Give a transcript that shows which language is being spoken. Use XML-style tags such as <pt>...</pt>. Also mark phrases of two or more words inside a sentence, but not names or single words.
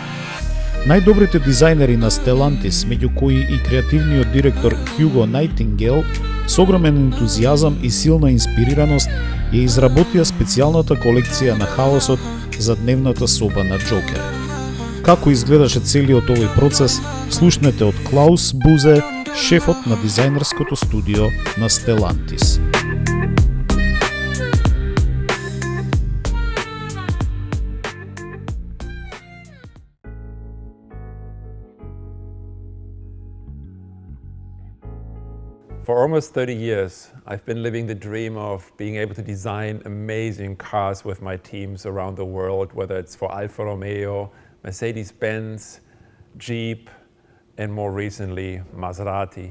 <mk>Најдобрите дизајнери на Stellantis, меѓу кои и креативниот директор Hugo Nightingale, со огромен ентузијазам и силна инспирираност, ја изработија специјалната колекција на хаосот за дневната соба на Джокер. Како изгледаше целиот овој процес, слушнете од Клаус Бузе, шефот на дизајнерското студио на Stellantis.</mk> <en>For almost 30 years, I've been living the dream of being able to design amazing cars with my teams around the world, whether it's for Alfa Romeo, Mercedes-Benz, Jeep, and more recently, Maserati.</en>